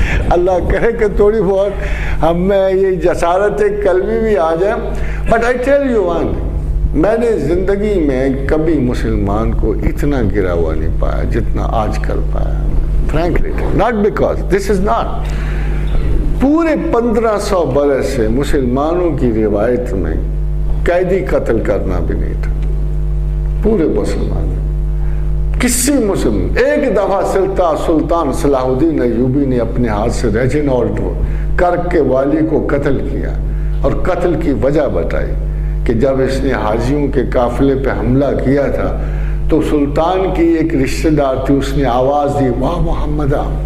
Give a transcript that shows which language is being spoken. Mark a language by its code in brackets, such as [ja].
[ur] اللہ کرے کہ تھوڑی بہت ہم میں یہ جسارت قلبی بھی آ جائے. [en] but I tell you one, [ur] میں نے زندگی میں کبھی مسلمان کو اتنا گرا ہوا نہیں پایا جتنا آج کل پایا. [en] frankly, not because this is not. [ur] پورے 1500 برس سے مسلمانوں کی روایت میں قیدی قتل کرنا بھی نہیں تھا. پورے مسلمان کسی مسلم, ایک دفعہ سلطان صلاح الدین ایوبی نے اپنے ہاتھ سے ریجینالڈ کرک کے والی کو قتل کیا, اور قتل کی وجہ بتائی کہ جب اس نے حاجیوں کے قافلے پہ حملہ کیا تھا تو سلطان کی ایک رشتہ دار تھی, اس نے آواز دی واہ محمدہ.